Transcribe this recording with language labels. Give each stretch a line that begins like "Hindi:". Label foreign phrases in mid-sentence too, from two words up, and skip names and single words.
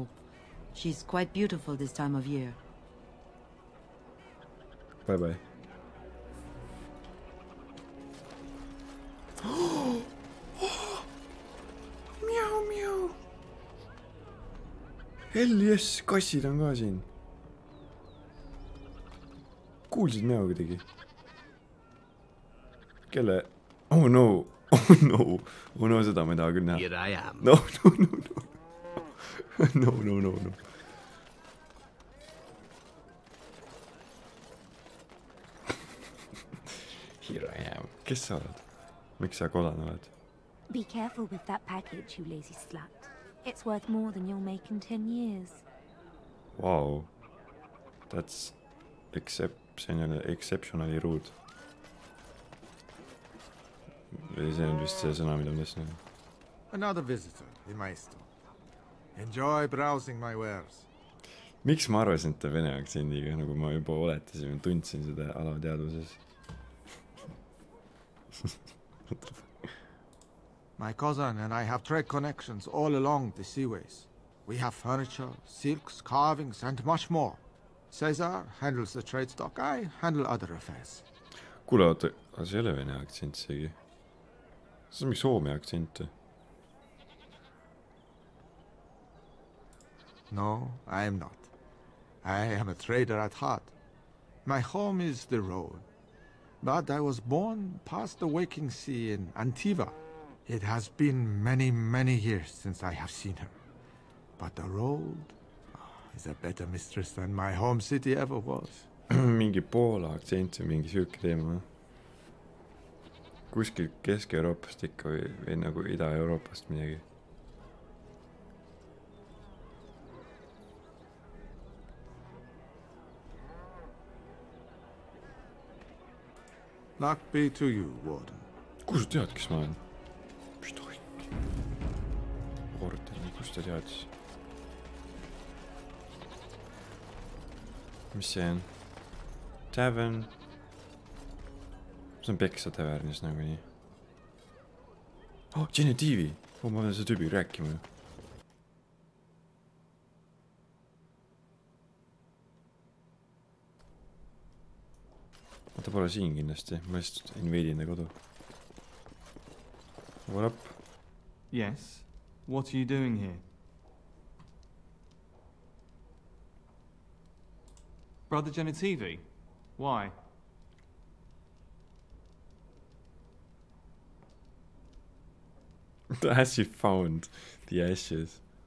English: She's quite beautiful this time of year. Bye-bye. Miau, miau. Hell yes,
Estonian: kassid on ka siin. Kuulsid miau kuidagi?
English: Kelle? Oh no, oh no. Oh no,
Estonian: seda ma ei taha küll näha.
English: Here I am. No, no, no, no. No, no, no, no. Here I am.
Estonian: Kes sa oled? Miks sa kodan oled?
English: Be careful with that package, you lazy slut. It's worth more than you'll make in 10 years. Wow.
Estonian: That's see on jälle
English: exceptionally rude.
Estonian: Või see on vist see sõna, mida ma tahtsin.
English: Another visitor in my store. Enjoy browsing my wares.
Estonian: Miks ma arvasin, et ta vene aktsendiga, nagu ma juba oletasin, tundsin seda alateadvuses.
English: My cousin and I have trade connections all along the seaways. We have furniture, silks, carvings, and much more. Caesar handles the trade stock, I handle other affairs.
Estonian: Kuule, oota, see ei ole vene aktsent seegi. See on mingi Soome aktsent.
English: No, I am not. I am a trader at heart. My home is the road. But I was born past the waking sea in Antiva. It has been many, many years since I have seen her. But the road is a better mistress than my home city ever was.
Estonian: Mingi Poola aktsent või mingi süüke teema. Kuskil Kesk-Euroopast ikka või nagu Ida-Euroopast midagi.
English: Luck be to you, Warden.
Estonian: Kus sa tead, kes ma olen? Mis tohib? Warden, kus ta teadis? Mis see on? Tavern. See on Peksa tavernis nagu nii. Oh, Genetiivi! Oh, ma pean see tüübi rääkima. Ta pole siin kindlasti. Ma just invade'in ta kodu.
English: What up? Yes? What are you doing here? Brother Genetivi? Why? As she found the ashes.